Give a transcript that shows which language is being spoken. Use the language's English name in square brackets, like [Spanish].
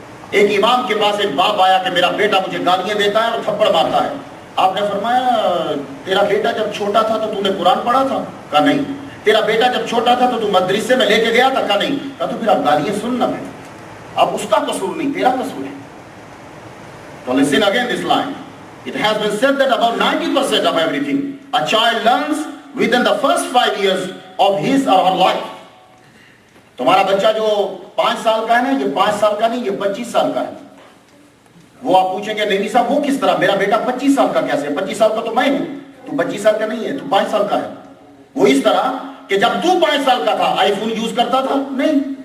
[Urdu] ایک امام کے پاس ایک باپ آیا کہ میرا بیٹا مجھے گالیاں دیتا ہے اور تھپڑ مارتا ہے. آپ نے فرمایا تیرا بیٹا جب چھوٹا تھا تو نے قرآن پڑھا تھا؟ کہا نہیں. تیرا بیٹا جب چھوٹا تھا تو مدرسے میں لے کے گیا تھا؟ کہا نہیں. کہا تو پھر آپ گالیاں سننا ہے. اب اس کا قصور نہیں، تیرا قصور ہے. [English] تو listen again this line. It has been said that about 90% of everything a child learns within the first 5 years of his or her life. [Urdu] تمہارا بچہ جو 5 سال کا ہے نا، یہ 5 سال کا نہیں، یہ 25 سال کا ہے. وہ آپ پوچھیں گے نہیں صاحب وہ کس طرح؟ میرا بیٹا 25 سال کا کیسے؟ 25 سال کا تو میں ہوں. تو 25 سال کا نہیں ہے، تو 5 سال کا ہے. وہ اس طرح کہ جب تو 5 سال کا تھا آئی فون یوز کرتا تھا؟ نہیں.